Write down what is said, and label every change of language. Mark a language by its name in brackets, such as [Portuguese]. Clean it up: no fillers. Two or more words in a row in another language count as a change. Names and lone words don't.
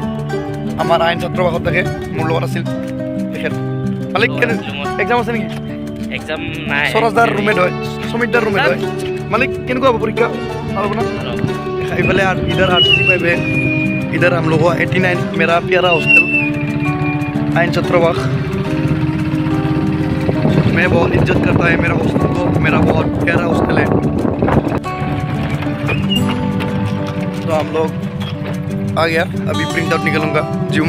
[Assamese] আমাৰ আইন ছাত্ৰ বাসত থাকে, মোৰ লগত আছিল এখেত। মালিক কেনে এক্সাম আছে নেকি? एग्जाम নাই। স্বৰাজদাৰ ৰুমেট হয়, সুমিতদাৰ ৰুমেট হয়। মালিক কেনেকুৱা হ'ব পৰীক্ষা? ভাল হ'ব না? [Hindi] इधर RCC5 है। इधर हम लोगों 89 मेरा प्यारा हॉस्टल आइन छत्रवाख। मैं बहुत इज्जत करता है मेरा हॉस्टल को, मेरा बहुत प्यारा हॉस्टल है। तो हम लोग आ गया, अभी प्रिंट आउट निकलूंगा।